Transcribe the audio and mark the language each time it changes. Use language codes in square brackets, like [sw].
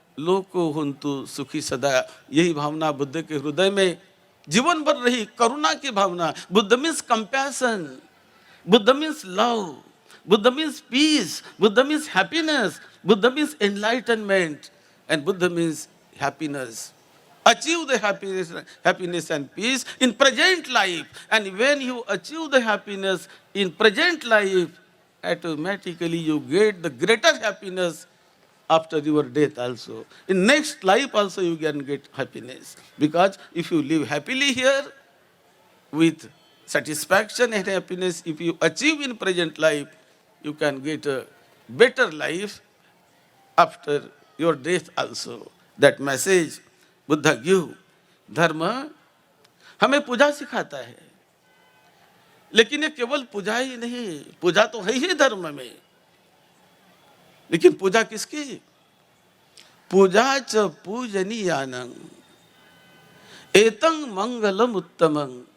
[pi] लोको हुंतु सुखी सदा। [hi] यही भावना बुद्ध के हृदय में जीवन भर रही, करुणा की भावना। [en] Buddha means compassion, Buddha means love, Buddha means peace, Buddha means happiness, Buddha means enlightenment, and Buddha means happiness. Achieve the happiness and peace in present life, and when you achieve the happiness in present life, automatically you get the greater happiness after your death also. In next life also you can get happiness, because if you live happily here with satisfaction and happiness, if you achieve in present life, you can get a better life after your death also. That message Buddha give. [hi] धर्म हमें पूजा सिखाता है, लेकिन ये केवल पूजा ही नहीं, पूजा तो है ही धर्म में, लेकिन पूजा किसकी? [pi] पूजा च पूजनीयानं एतं मंगलम उत्तमं।